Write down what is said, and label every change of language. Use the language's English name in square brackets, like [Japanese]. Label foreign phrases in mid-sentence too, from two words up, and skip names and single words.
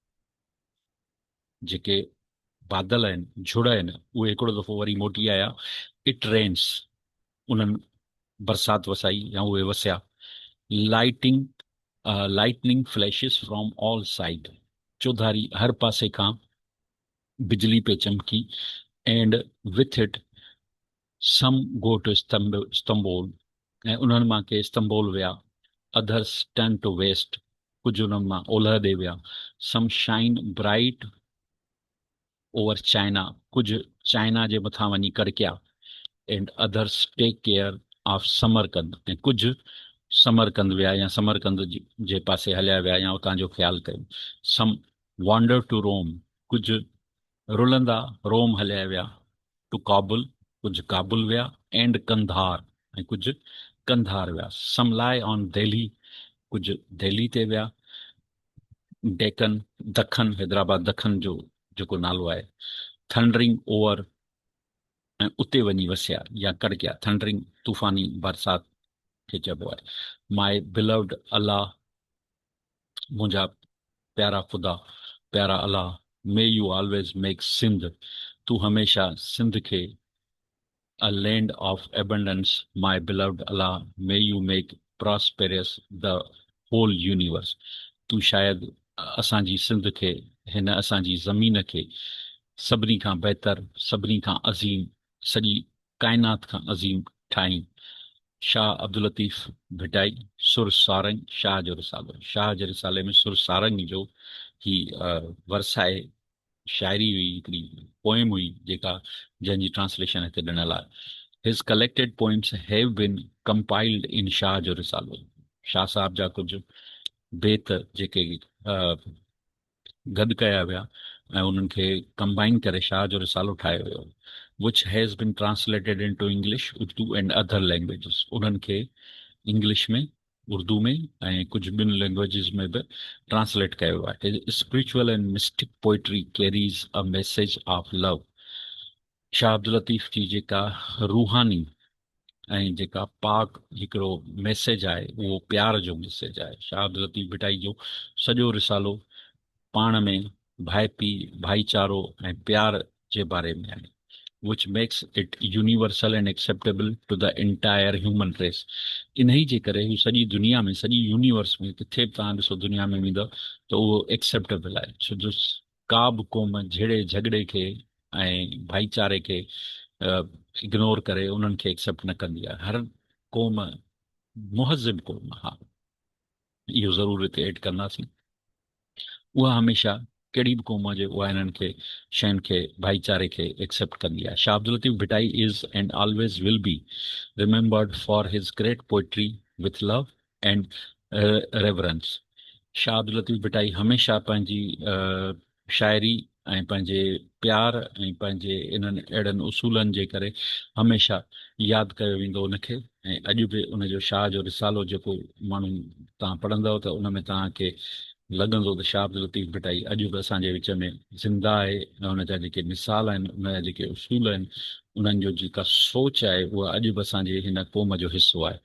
[Sindhi] जेके बादल आहिनि, झुड़ आहिनि, उहे हिकिड़ो दफ़ो वरी मोटी आया। [English] it rains, [Sindhi] उन्हनि बरसाति वसाई या उहे वसिया। [English] lighting lightning flashes from all side. [Sindhi] चौधारी हर पासे खां बिजली पे चमकी। [English] and with it some go to Istanbul. [Sindhi] ऐं उन्हनि मां के इस्तंबोल विया। [English] others turn to west, [Sindhi] कुझु उन्हनि मां ओलह ॾे विया। [English] some shine bright over China, [Sindhi] कुझु चाइना जे मथां वञी कड़किया। [English] and others take care of Samarkand, [Sindhi] ऐं कुझु समरकंद विया या समरकंद जे पासे हलिया विया या उतां जो ख़्यालु कयो। [English] some wander to Rome, [Sindhi] कुझु रुलंदा रोम हलिया विया। टू काबुल, कुझु काबुल विया। एंड कंधार, ऐं कुझु कंधार विया। [English] some lie on Delhi, [Sindhi] कुझु दिल्ली ते विया। डेकन, दखन, हैदराबाद दखन जो जेको नालो आहे। [English] thundering over, [Sindhi] ऐं उते वञी वसिया या कड़किया। थंडरिंग तूफ़ानी बरसाति खे चइबो आहे। [English] my beloved Allah, [Sindhi] मुंहिंजा प्यारा ख़ुदा, प्यारा अल्लाह। [English] may you always make Sindh, [Sindhi] तूं हमेशह सिंध खे [English] a land of abundance, my beloved Allah, may you make prosperous the whole universe। [Sindhi] तूं शायदि असांजी सिंध खे, हिन असांजी ज़मीन खे सभिनी खां बहितर, सभिनी खां अज़ीम, सॼी काइनात खां अज़ीम ठाहीं। शाह अब्दुल लतीफ़ भिटाई, सुर सारंग, शाह जो रिसालो। शाह जे रिसाले में सुर सारंग जो ही वर्स आहे, शाइरी हुई, हिकिड़ी पोइम हुई जेका, जंहिंजी ट्रांसलेशन हिते ॾिनल आहे। [English] his collected poems have been compiled in Shah Jo Risalo. [Sindhi] शाह साहब जा कुझु बेत जेके गॾु कया विया ऐं उन्हनि खे कंबाइन करे शाह जो रिसालो ठाहियो वियो, [English] which has been translated into English, Urdu and other languages. [Sindhi] उन्हनि खे इंग्लिश में, उर्दू में ऐं कुझु ॿिनि लैंग्वेजिस में बि ट्रांसलेट कयो वियो आहे। [English] spiritual and mystic poetry carries a message of love. [Sindhi] शाह अब्दुल लतीफ़ जी जेका रूहानी ऐं जेका पाक हिकिड़ो मैसेज आहे, उहो प्यार जो मैसेज आहे। शाह अब्दुल लतीफ़ भिटाई जो सॼो रिसालो पाण में भाइपी, भाईचारो ऐं प्यार जे बारे में आहे। [English] which makes it universal and acceptable to the entire human race. [Sindhi] इन ई जे करे हू सॼी दुनिया में, सॼी यूनिवर्स में किथे बि तव्हां ॾिसो दुनिया में वेंदव त उहो एक्सेप्टेबल आहे, छो जो का बि क़ौम जहिड़े झगड़े खे ऐं भाईचारे खे इग्नोर करे उन्हनि खे एक्सेप्ट न कंदी आहे। हर क़ौम मुहज़िब क़ौम, हा, इहो ज़रूरु हिते एड कंदासीं, उहा हमेशह कहिड़ी बि क़ौम हुजे उहा इन्हनि खे शयुनि खे भाईचारे खे एक्सेप्ट कंदी आहे। [English] Shah Abdul Latif Bhittai is and always will be remembered for his great poetry with love and reverence. [Sindhi] शाह अब्दुल लतीफ़ भिटाई हमेशह पंहिंजी शाइरी ऐं पंहिंजे प्यार ऐं पंहिंजे इन्हनि अहिड़नि उसूलनि जे करे हमेशह यादि कयो वेंदो उनखे। ऐं अॼु बि उनजो शाह जो रिसालो जेको माण्हू तव्हां पढ़ंदव त उन में तव्हांखे लॻंदो त शाह अब्दुल लतीफ़ भिटाई अॼु बि असांजे विच में ज़िंदा आहे ऐं उनजा जेके मिसाल आहिनि, उनजा जेके उसूल आहिनि, उन्हनि जो जेका सोच आहे उहा अॼु बि असांजे हिन क़ौम जो हिसो आहे।